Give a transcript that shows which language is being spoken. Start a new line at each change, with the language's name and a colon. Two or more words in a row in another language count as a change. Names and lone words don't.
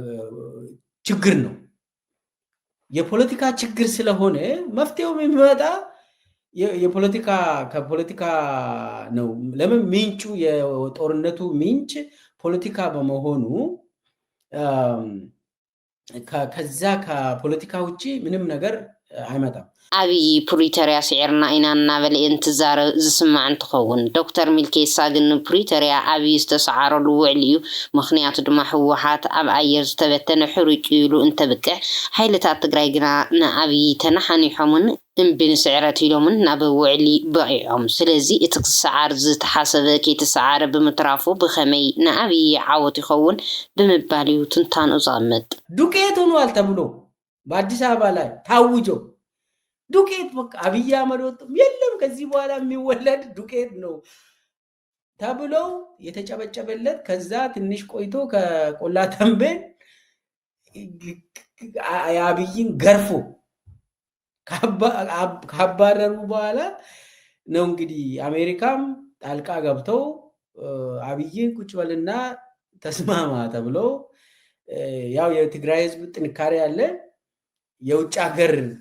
Amharic: ችግር ነው የፖለቲካ ችግር ስለሆነ መፍትሄው የሚመጣ ከፖለቲካ ነው። ለምን ምንጩ የጦርነቱ ምንጭ ፖለቲካ በመሆኑ ከዛ ከፖለቲካ ውጪ ምንም ነገር አይመጣም።
Tigrinya: አብይ ፕሪቶሪያ ስዕርና ኢና እናበለ እንትዛረብ ዝስማዕ እንትኸውን ዶክተር ሚልኬሳ ግን ፕሪቶሪያ አብይ ዝተሰዓረሉ ውዕል እዩ ምክንያቱ ድማ ህወሓት ኣብ ኣየር ዝተበተነ ሕሩጭ ኢሉ እንተብቅዕ ሓይልታት ትግራይ ግና ንአብይ ተናሓኒሖምን እምብን ስዕረት ኢሎምን ናብ ውዕሊ በቂዖም ስለዚ እቲ ክሰዓር ዝተሓሰበ ከይተሰዓረ ብምትራፉ ብኸመይ ንአብይ ዓወት ይኸውን ብምባል እዩ ትንታንኡ ዝቕመጥ
Amharic: ዱቄት ሆኗል ተብሎ በአዲስ አበባ ላይ ታውጆ ዱቄት በቃ አብይ አህመድ የለም ከዚህ በኋላ የሚወለድ ዱቄት ነው ተብሎ የተጨበጨበለት ከዛ ትንሽ ቆይቶ ከቆላ ተንቤን አብይን ገርፎ ካባረሩ በኋላ ነው እንግዲህ አሜሪካም ጣልቃ ገብተው አብይን ቁጭ በልና ተስማማ ተብሎ ያው የትግራይ ህዝብ ጥንካሬ ያለ የውጭ ሀገር